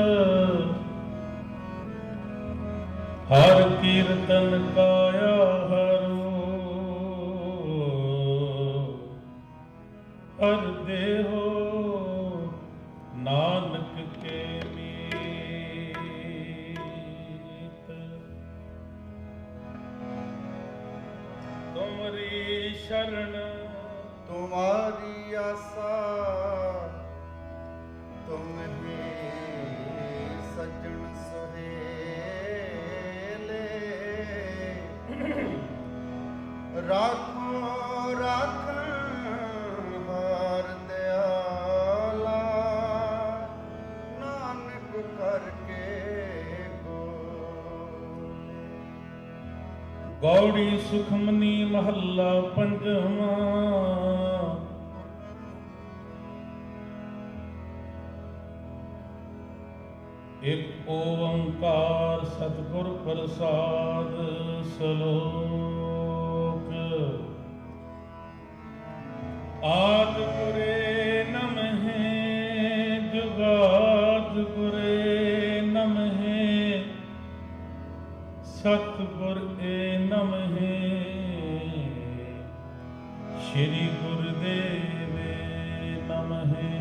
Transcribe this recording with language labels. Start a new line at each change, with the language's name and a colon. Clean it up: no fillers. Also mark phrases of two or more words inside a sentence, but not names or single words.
Braj: हर कीर्तन काया हरो हर देहो नानक के मीत। तुमरी शरण तुम्हारी आसा तुम ही सज्जन सुहेले राखो राखन हार दयाला नानक करके गौड़ी सुखमनी महला पंजवा। एक ओंकार सतगुर प्रसाद सलोक। आद गुरे नमः जुगाद गुरे नमः सतगुर ए नमः श्री गुरुदेव नमः।